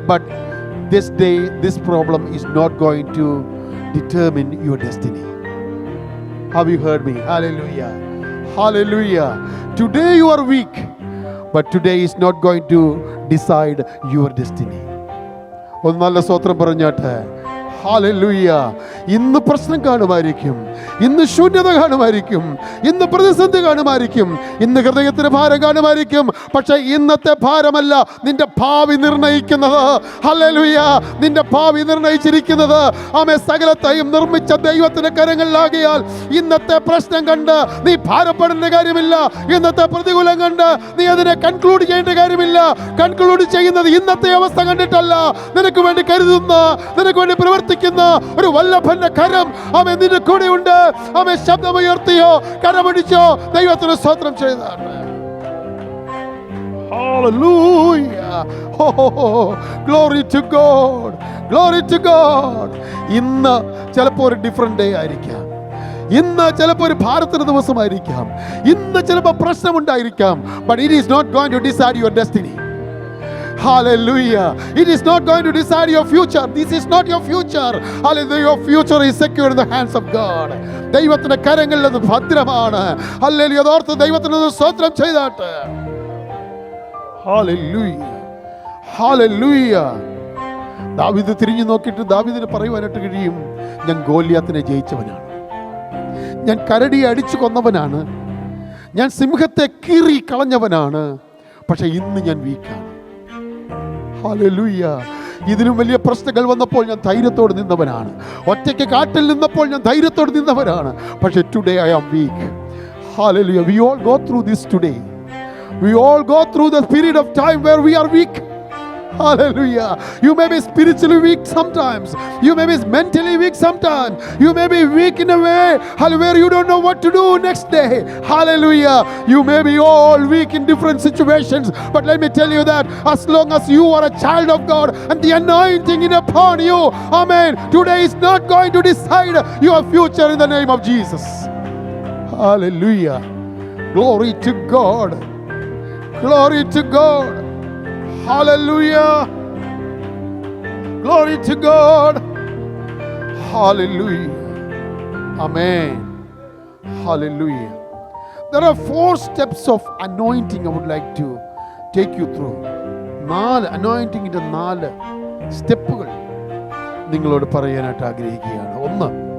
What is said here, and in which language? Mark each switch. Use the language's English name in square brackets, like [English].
[English] But this day, this problem is not going to determine your destiny. Have you heard me? Hallelujah. Hallelujah. Today you are weak, but today is not going to decide your destiny. [Malayalam] ഒന്ന് നല്ല സ്തോത്രം പറഞ്ഞാട്ടെ. Hallelujah. ഇന്ന് പ്രശ്നം കാണുമായിരിക്കും, ഇന്ന് ശൂന്യത കാണുമായിരിക്കും, ഇന്ന് പ്രതിസന്ധി കാണുമായിരിക്കും, ഇന്ന് ഹൃദയത്തിന് ഭാരം കാണുമായിരിക്കും. പക്ഷെ ഇന്നത്തെ ഭാരമല്ല നിന്റെ ഭാവി നിർണയിക്കുന്നത്. ഹല്ലേലൂയ. നിന്റെ ഭാവി നിർണയിച്ചിരിക്കുന്നത് ആമേ സകലത്തെയും നിർമ്മിച്ച ദൈവത്തിന്റെ കരങ്ങളിലാകിയാൽ ഇന്നത്തെ പ്രശ്നം കണ്ട് നീ ഭാരപ്പെടേണ്ട കാര്യമില്ല. ഇന്നത്തെ പ്രതികൂലം കണ്ട് നീ അതിനെ കൺക്ലൂഡ് ചെയ്യേണ്ട കാര്യമില്ല. കൺക്ലൂഡ് ചെയ്യുന്നത് ഇന്നത്തെ അവസ്ഥ കണ്ടിട്ടല്ല, നിനക്ക് വേണ്ടി കരുതുന്ന, നിനക്ക് വേണ്ടി പ്രവർത്തിക്കുന്ന ഒരു വല്ലഭന്റെ കരം ആമേ നിന്റെ കൂടെ ഉണ്ട്. ആമേ ശബ്ദമുയർത്തിയോ കരമടിച്ചോ ദൈവത്തിന് സ്തോത്രം ചെയ്താണ്. [English] Hallelujah. Oh, glory to God. Glory to God. [Malayalam] ഇന്ന് ചിലപ്പോൾ ഒരു [English] different day [Malayalam] ആയിരിക്കാം, ഇന്ന് ചിലപ്പോൾ ഒരു ഭാരത്തിന്റെ ദിവസമായിരിക്കാം, ഇന്ന് ചിലപ്പോൾ പ്രശ്നമുണ്ടായിരിക്കാം. [English] But it is not going to decide your destiny. Hallelujah. It is not going to decide your future. This is not your future. Hallelujah. Your future is secure in the hands of God. [Malayalam] ദൈവത്തിന്റെ കരങ്ങളിൽ അത് ഭദ്രമാണ്. Hallelujah. അതോർത്ത് ദൈവത്തിന് സ്തോത്രം ചെയ്താട്ടെ. Hallelujah, hallelujah. ദാവീദ് തിരിഞ്ഞു നോക്കിയിട്ട് ദാവീദിന് പറയുവാനായിട്ട് കഴിയും, ഞാൻ ഗോലിയാത്തിനെ ജയിച്ചവനാണ്, ഞാൻ കരടിയെ അടിച്ചു കൊന്നവനാണ്, ഞാൻ സിംഹത്തെ കീറി കളഞ്ഞവനാണ്, പക്ഷെ ഇന്ന് ഞാൻ വീക്കാണ്. ഹല്ലേലൂയ. ഇതിലും വലിയ പ്രശ്നങ്ങൾ വന്നപ്പോൾ ഞാൻ ധൈര്യത്തോട് നിന്നവനാണ്, ഒറ്റയ്ക്ക് കാട്ടിൽ നിന്നപ്പോൾ ഞാൻ ധൈര്യത്തോട് നിന്നവനാണ്, പക്ഷെ [English] Today I am weak. [Malayalam] Hallelujah. [English] We all go through this today. We all go through the period of time where we are weak. Hallelujah. You may be spiritually weak sometimes. You may be mentally weak sometimes. You may be weak in a way where you don't know what to do next day. Hallelujah. You may be all weak in different situations. But let me tell you that as long as you are a child of God and the anointing is upon you, amen, today is not going to decide your future in the name of Jesus. Hallelujah. Glory to God. Glory to God. Hallelujah. Glory to God. Hallelujah. Amen. Hallelujah. There are 4 steps of anointing I would like to take you through. [Malayalam] 4 anointingന്റെ 4 സ്റ്റെപ്പുകൾ നിങ്ങളോട് പറയാനായിട്ട് ആഗ്രഹിക്കുകയാണ്. 1,